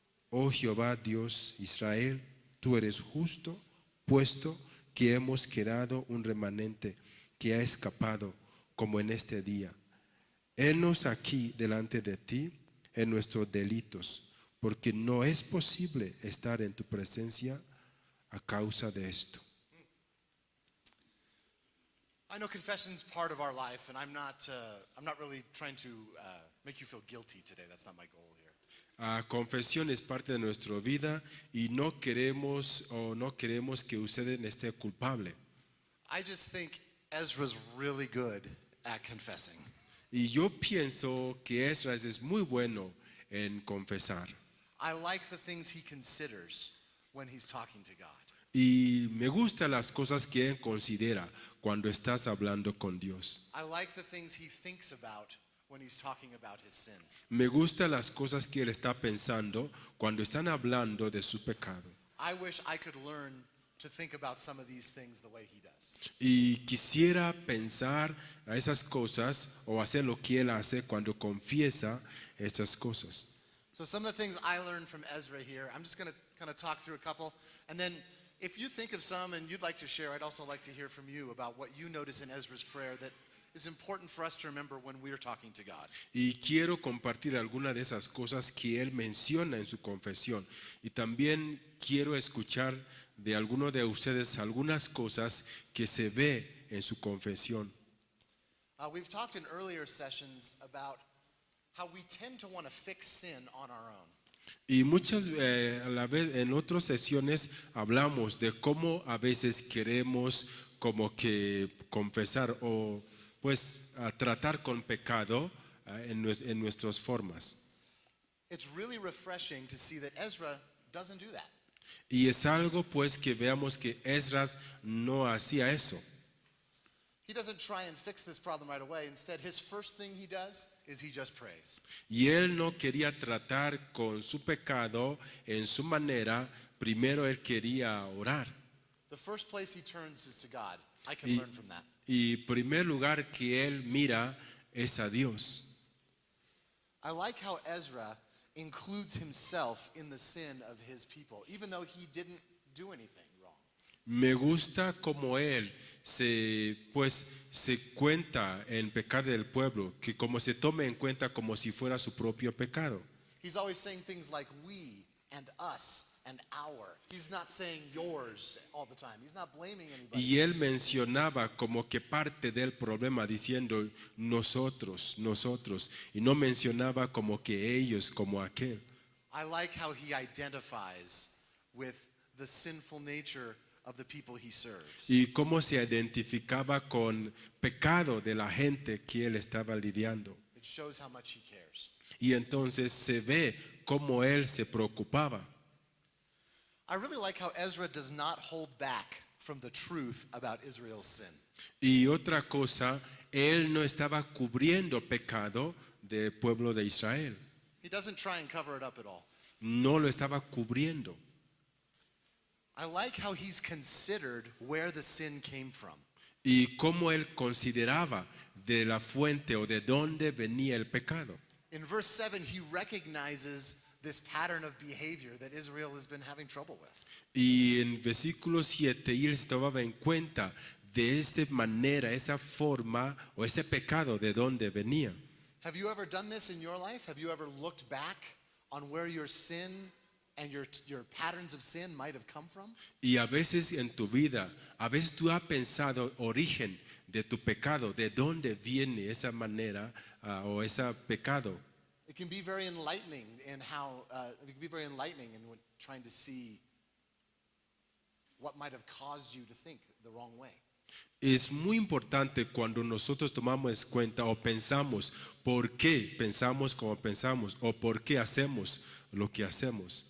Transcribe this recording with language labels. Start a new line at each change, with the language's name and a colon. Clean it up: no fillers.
Spanish: Oh Jehová Dios Israel, tú eres justo, puesto que hemos quedado un remanente que ha escapado, como en este día. Henos aquí delante de ti en nuestros delitos, porque no es posible estar en tu presencia a causa de esto.
English: I know confession is part of our life, and I'm not really trying to make you feel guilty today. That's not my goal here.
Spanish: Confesión es parte de nuestra vida y no queremos que usted esté culpable.
English: I just think Ezra's really good at confessing.
Spanish: Y yo pienso que Esdras es muy bueno en confesar.
English: I like the things he considers when he's talking to God.
Spanish: Y me gustan las cosas que él considera cuando estás hablando con Dios.
English: I like the things he thinks about when he's talking about his sin.
Spanish: Me gustan las cosas que él está pensando cuando están hablando de su pecado.
English: I wish I could learn to think about some of these things the way he does.
Spanish: Y quisiera pensar a esas cosas o hacer lo que él hace cuando confiesa esas cosas.
English: So some of the things I learned from Ezra here, I'm just going to kind of talk through a couple, and then if you think of some and you'd like to share, I'd also like to hear from you about what you notice in Ezra's prayer that is important for us to remember when we're talking to God.
Spanish: Y quiero compartir alguna de esas cosas que él menciona en su confesión. Y también quiero escuchar de alguno de ustedes algunas cosas que se ve en su confesión.
English: We've talked in earlier sessions about how we tend to want to fix sin on our own.
Spanish: Y muchas a la vez en otras sesiones hablamos de cómo a veces queremos como que confesar o pues a tratar con pecado en nuestras formas.
English: It's really refreshing to see that Ezra doesn't do that.
Spanish: Y es algo pues que veamos que Esdras no hacía eso.
English: He doesn't try and fix this problem right away. Instead, his first thing he does is he just prays.
Spanish: Y él no quería tratar con su pecado en su manera, primero él quería orar.
English: The first place he turns is to God. I can
Spanish: Y,
English: learn from that.
Spanish: y primer lugar que él mira es a Dios.
English: I like how Ezra includes himself in the sin of his people, even though he didn't do anything wrong.
Spanish: Me gusta como él se cuenta en pecado del pueblo, que como se tome en cuenta como si fuera su propio pecado.
English: He's always saying things like we and us and our. He's not saying yours all the time. He's not blaming anybody.
Spanish: Y él mencionaba como que parte del problema diciendo nosotros, nosotros, y no mencionaba como que ellos, como aquel.
English: I like how he identifies with the sinful nature of the people he serves.
Spanish: Y cómo se identificaba con pecado de la gente que él estaba lidiando.
English: It shows how much he cares.
Spanish: Y entonces se ve cómo él se preocupaba.
English: I really like how Ezra does not hold back from the truth about Israel's sin.
Spanish: Y otra cosa, él no estaba cubriendo pecado del pueblo de Israel.
English: He doesn't try and cover it up at all.
Spanish: No lo estaba cubriendo.
English: I like how he's considered where the sin came from.
Spanish: Y cómo él consideraba de la fuente o de dónde venía el pecado.
English: In verse 7, he recognizes this pattern of behavior that Israel has been having trouble with.
Spanish: Y en versículo 7 él se tomaba en cuenta de esa manera, esa forma o ese pecado de dónde venía.
English: Have you ever done this in your life? Have you ever looked back on where your sin and your patterns of sin might have come from?
Spanish: Y a veces en tu vida, a veces tú has pensado origen de tu pecado, de dónde viene esa manera o ese pecado.
English: It can be very enlightening in how it can be very enlightening in trying to see what might have caused you to think the wrong way.
Spanish: Es muy importante cuando nosotros tomamos en cuenta o pensamos por qué pensamos como pensamos o por qué hacemos lo que hacemos.